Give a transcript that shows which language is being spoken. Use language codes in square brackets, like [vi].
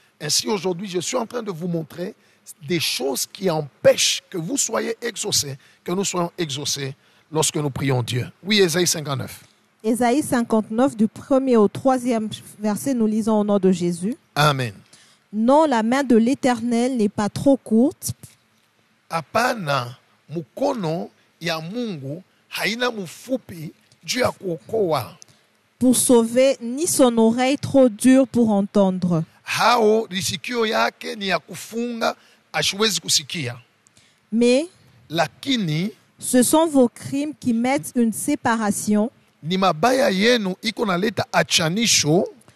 [fr] Ainsi, aujourd'hui, je suis en train de vous montrer des choses qui empêchent que vous soyez exaucés, que nous soyons exaucés lorsque nous prions Dieu. Oui, Ésaïe 59. Ésaïe 59, du 1er au 3e verset, nous lisons au nom de Jésus. Amen. Non, la main de l'Éternel n'est pas trop courte [sw] Hapana, mukono ya Mungu haina mfupi juu ya kuokoa. [fr] pour sauver, ni son oreille trop dure pour entendre. [sw] Hao risikio yake ni ya kufunga, asiwezi kusikia. [fr] Mais [sw] Lakini [fr] ce sont vos crimes qui mettent une séparation [sw] ni mabaya yenu iko naleta achanisho